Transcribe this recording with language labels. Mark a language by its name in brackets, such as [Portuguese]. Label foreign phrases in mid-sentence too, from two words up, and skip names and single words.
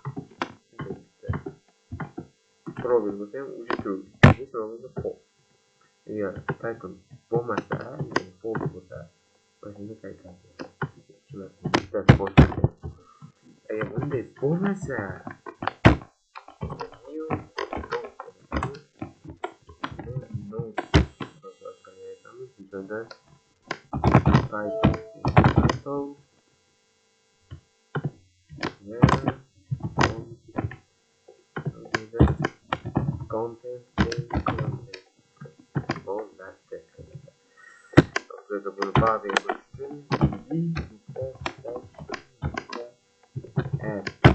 [Uzbek] problem bo'lsa ham уже true hech nima bo'lmasa false agar title bo'lmasa ya'ni false bo'lsa mana shunda qaytadi bittasi boshqa agar bunday bo'lmasa [English] Jodan title content oh that's it [Turkish] burada bunu bağlayabilirsin evet